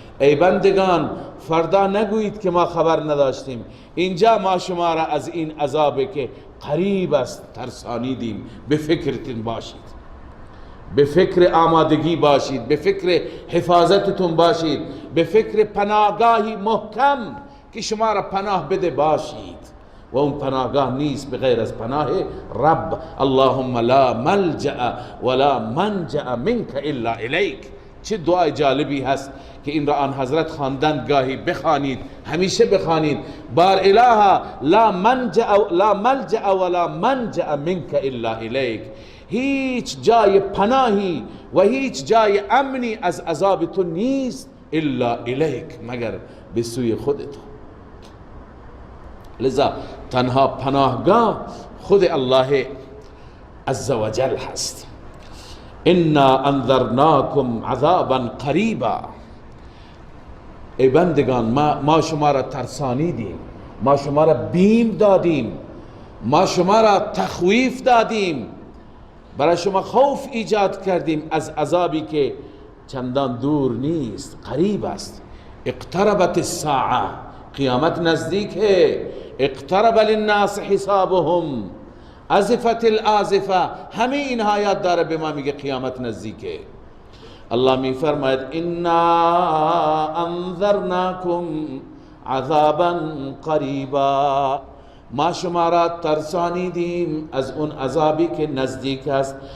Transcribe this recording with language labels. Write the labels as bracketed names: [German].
[Persian] ای بندگان فردا نگویید که ما خبر نداشتیم، اینجا ما شما را از این عذابی که قریب است ترسانیدیم. به فکرتون باشید، به فکر آمادگی باشید، به فکر حفاظتتون باشید، به فکر پناهگاهی محکم که شما را پناه بده باشید. و اون پناهگاه نیست بغیر از پناه رب. [Arabic] اللهم لا ملجأ ولا منجأ منك الا الیک. [Persian] چه دعای جالبی هست که این را آن حضرت خواندند، گاهی بخوانید، همیشه بخوانید. بار اله [Arabic] لا ملجأ ولا منجأ منك الا الیک. [Persian] هیچ جای پناهی و هیچ جای امنی از عذاب تو نیست [Arabic] الا الیک، [Persian] مگر به سوی خودت. لذا تنها پناهگاه خود الله عز و جل هست. [Arabic] انا انذرناکم عذابا قریبا. [Persian] ای بندگان ما شما را ترسانیدیم، ما شما را بیم دادیم، ما شما را تخویف دادیم، برای شما خوف ایجاد کردیم از عذابی که چندان دور نیست، قریب است. [Arabic] اقتربت الساعه، [Persian] قیامت نزدیک ہے. [Arabic] اقترب للناس حسابهم، ازفت الازفه. [Persian] همه این آیات داره به ما میگه قیامت نزدیکه. الله می فرماید [Arabic] انا انذرناکم عذابا قریبا، [Persian] ما شما را ترسانیدیم از اون عذابی که نزدیک است.